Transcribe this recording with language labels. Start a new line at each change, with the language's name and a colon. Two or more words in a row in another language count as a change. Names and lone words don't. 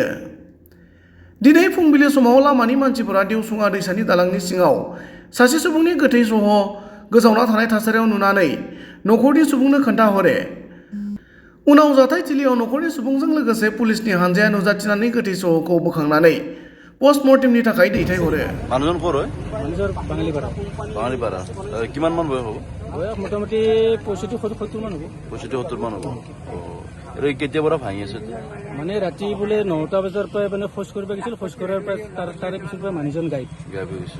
Bodo: दिनै फुंबिलि समाव लामानि मानसिफोरा देवसुङा दैसानि दालांनि सिङाव सासे सुबुंनि गोथै सह गोजावना थानाय थासारियाव नुनानै नखरनि सुबुंनो खोन्थाहरो। उनाव जाथायथिलियाव नखरनि सुबुंजों लोगोसे पुलिसनि हानजाया नुजाथिनानै गोथै सहखौ बोखांनानै पस्टमर्टेमनि थाखाय दैथायहरो।
Assamese: মানুহজন ক'ৰ হয়? মানুহজন বাঙালিপাৰা। বাঙালিপাৰা। কিমান মান বয়স হ'ব? বয়স মোটামুটি 65-70 মান হ'ব। 65-70 মান হ'ব। এই কেতিয়াৰ পৰা ভাঙি আছে? মানে ৰাতি বোলে 9টা বজাৰ পৰা মানে খোজ কৰিব গৈছিল, খোজ কৰাৰ পৰা তাৰে পিছৰ পৰা মানুহজন গায়ব হৈ গৈছে।